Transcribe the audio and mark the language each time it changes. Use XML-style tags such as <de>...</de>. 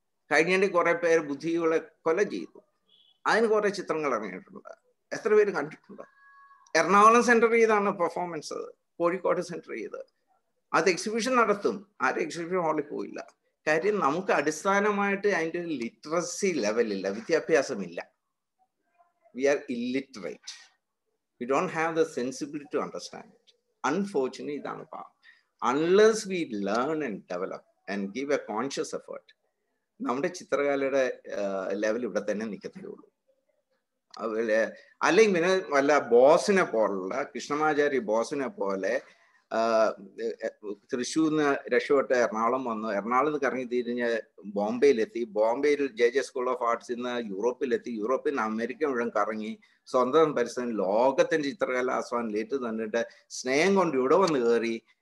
<ml>കഴിഞ്ഞ കുറെ പേര് ബുദ്ധികളെ കൊല ചെയ്തു. അതിന് കുറെ ചിത്രങ്ങൾ ഇറങ്ങിയിട്ടുണ്ട്. എത്ര പേര് കണ്ടിട്ടുണ്ട്? എറണാകുളം സെന്റർ ചെയ്താണ് പെർഫോമൻസ്, കോഴിക്കോട് സെന്റർ ചെയ്ത് അത് എക്സിബിഷൻ നടത്തും. ആരും എക്സിബിഷൻ ഹാളിൽ പോയില്ല. കാര്യം നമുക്ക് അടിസ്ഥാനമായിട്ട് അതിൻ്റെ ഒരു literacy ലെവലില്ല, വിദ്യാഭ്യാസമില്ല.</ml> <en>We are illiterate. We don't have the sensibility to understand it.</en> <ml>Unfortunately, ഇതാണ് പാവം.</ml> <en>Unless we learn and develop and give a conscious effort,</en> <ml>നമ്മുടെ ചിത്രകലയുടെ ലെവൽ ഇവിടെ തന്നെ നിൽക്കത്തേ ഉള്ളൂ. അല്ലെങ്കിൽ പിന്നെ വല്ല ബോസിനെ പോലുള്ള കൃഷ്ണമാചാരി ബോസിനെ പോലെ തൃശ്ശൂർ നിന്ന് രക്ഷപ്പെട്ട് എറണാകുളം വന്നു. എറണാകുളത്ത് കറങ്ങി തിരിഞ്ഞ് ബോംബെയിലെത്തി. ബോംബെയിൽ JJ സ്കൂൾ ഓഫ് ആർട്സിൽ നിന്ന് യൂറോപ്പിലെത്തി. യൂറോപ്പിൽ നിന്ന് അമേരിക്ക മുഴുവൻ കറങ്ങി സ്വന്തം പരിസ്ഥിതി ലോകത്തിന്റെ ചിത്രകല ആസ്വാദനം ലേറ്റ് തന്നിട്ട് സ്നേഹം കൊണ്ട് ഇവിടെ വന്ന് കയറി.</ml>